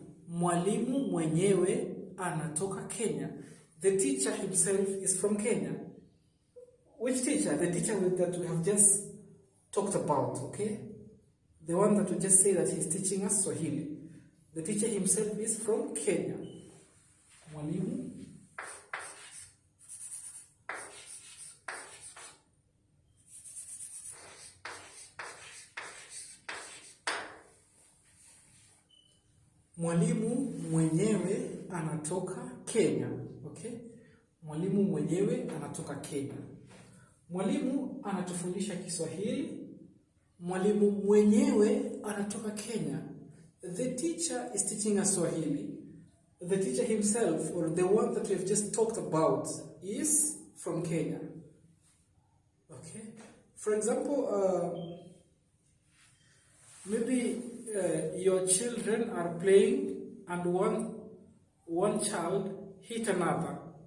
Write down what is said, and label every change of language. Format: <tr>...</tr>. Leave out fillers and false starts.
<sw>Mwalimu mwenyewe anatoka Kenya.</sw> <en>The teacher himself is from Kenya. Which teacher? The teacher that we have just talked about, okay? The one that we just say that he's teaching us Swahili. The teacher himself is from Kenya.</en> <sw>Mwalimu Mwalimu mwenyewe anatoka Kenya. Okay? Mwalimu mwenyewe anatoka Kenya. Mwalimu anatufundisha Kiswahili. Mwalimu mwenyewe anatoka Kenya.</sw> <en>The teacher is teaching us Swahili. The teacher himself, or the one that we have just talked about, is from Kenya. Okay? For example, maybe your children are playing and one child hit another.</en>